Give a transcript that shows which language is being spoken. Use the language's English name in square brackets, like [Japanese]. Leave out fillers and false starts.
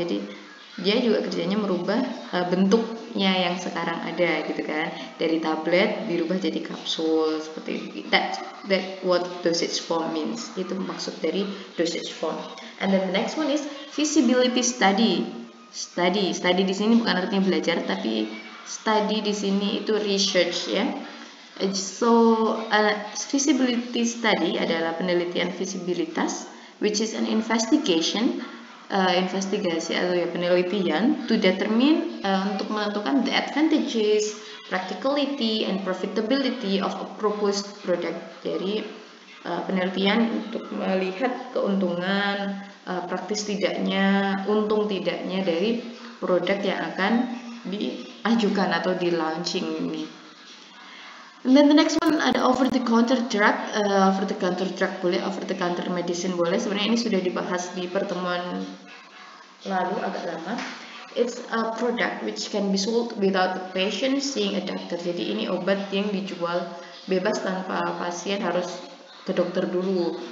[Indonesian] Jadi dia juga kerjanya merubah bentuknya yang sekarang ada gitu kan, dari tablet dirubah jadi kapsul seperti [English] that what dosage form means. [Indonesian] Itu maksud dari dosage form. [English] And then the next one is feasibility study. [Indonesian] Study di sini bukan artinya belajar, tapi study di sini itu research ya. [English] So feasibility study [Indonesian] adalah penelitian visibilitas, [English] which is an investigation, [Indonesian] investigasi atau ya penelitian [English] to determine, [Indonesian] untuk menentukan [English] the advantages, practicality and profitability of a proposed product. Jadi [Indonesian] penelitian untuk melihat keuntungan, praktis tidaknya, untung tidaknya dari produk yang akan diajukan atau di launching ini. [English] And then the next one ada over the counter drug. Over the counter drug boleh, over the counter medicine boleh. [Indonesian] Sebenarnya ini sudah dibahas di pertemuan lalu agak lama. [English] It's a product which can be sold without the patient seeing a doctor. [Indonesian] Jadi ini obat yang dijual bebas tanpa pasien harus ke dokter dulu.